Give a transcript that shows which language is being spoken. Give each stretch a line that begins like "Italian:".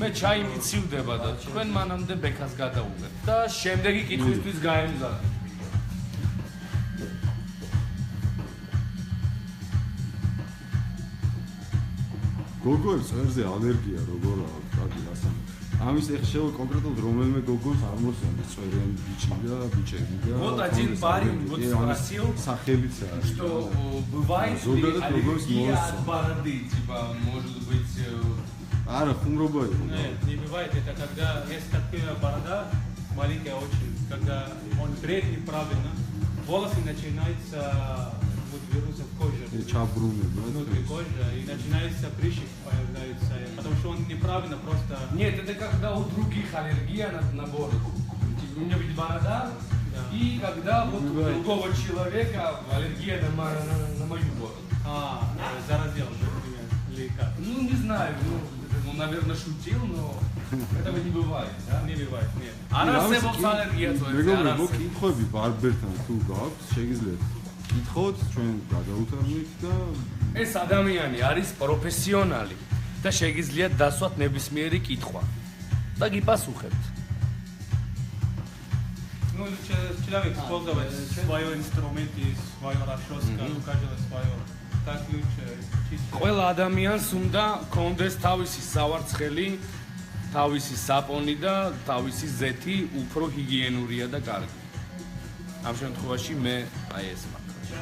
Georgian: მე ჩაი მიცივდება და თქვენ მანამდე ბექას გადაუღებთ და შემდეგი კითხვისთვის გაემგზავრეთ. გოგოებს წვერზე ალერგია როგორაა? კარგი რასამე. ამის ეხშევა კონკრეტულად რომელიმე გოგოს არ მოსწონს წვერიანი ბიჭი და ბიჭები და
Russian: Вот один парень вот спросил,
Georgian: სახელიც არის.
Russian: что бывает ли аллергия от бороды, типа, может быть...
Georgian: არა, ხუმრობა იყო.
Russian: Нет, не бывает. Это когда есть такая борода, маленькая очень, когда он бреет неправильно, волосы начинаются вот вернуться в кожу.
Georgian: ჩაბრუნება.
Russian: Внутри кожи, и начинается прыщик появляется, потому что он неправильно просто... Нет, это когда у других аллергия на бороду. Типа, у меня ведь борода, и когда вот у другого человека аллергия на мою бороду. Заразил, например, или как? Ну, не знаю, ну, наверное, шутил, но этого не бывает, да? Не бывает, нет.
Georgian: არსებობს ალერგია წვერზე, მეგობრებო, მოგკითხები ბარბერთან თუ გაქვთ, შეგიძლიათ გითხოთ, ჩვენ გადავუთარგმნით და ეს ადამიანი არის პროფესიონალი და შეგიძლიათ დასვათ ნებისმიერი კითხვა და გიპასუხებთ.
Russian: Ну, человек использовать свой инструмент и свою расческу, у каждого свое. Так лучше чисто.
Georgian: ყველა ადამიანს უნდა კონდეს თავისი სავარცხელი, თავისი საპონი და თავისი ზეთი უფრო ჰიგიენურია და კარგი. ამ შემთხვევაში მე აი ეს მაქვს.